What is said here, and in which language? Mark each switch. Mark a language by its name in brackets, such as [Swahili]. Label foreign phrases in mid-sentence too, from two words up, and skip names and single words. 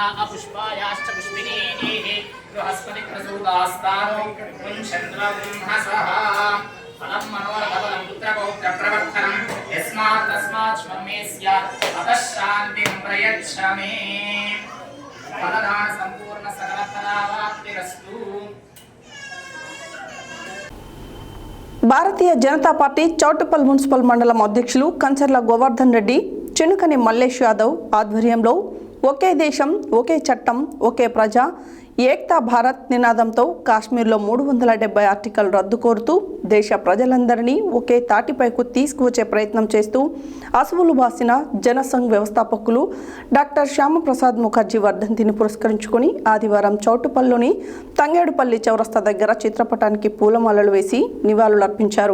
[Sanskrit] पुष्पायाश्च पुष्पिनीः बृहस्पति प्रसूतास्तानो चन्द्रब्रह्मसः फलं मनोरथबलं पुत्रपौत्र प्रवर्तनं यस्मात् तस्मात् श्वमे स्यात् अतः शान्तिं प्रयच्छ मे फलदान संपूर्ण सकल फलावाप्तिरस्तु [Telugu] భారతీయ జనతా పార్టీ చౌటుప్పల్ మున్సిపల్ మండలం అధ్యక్షులు కంచర్ల గోవర్ధన్ రెడ్డి, చినుకని మల్లేష్ యాదవ్ ఆధ్వర్యంలో ఒకే దేశం, ఒకే చట్టం, ఒకే ప్రజ, [Hindi] एकता भारत [Telugu] నినాదంతో కాశ్మీర్లో 370 ఆర్టికల్ రద్దు కోరుతూ దేశ ప్రజలందరినీ ఒకే తాటిపైకు తీసుకువచ్చే ప్రయత్నం చేస్తూ అసువులు బాసిన జనసంఘ్ వ్యవస్థాపకులు డాక్టర్ శ్యామప్రసాద్ ముఖర్జీ వర్ధంతిని పురస్కరించుకొని ఆదివారం చౌటుప్పల్లోని తంగేడుపల్లి చౌరస్తా దగ్గర చిత్రపటానికి పూలమాలలు వేసి నివాళులర్పించారు.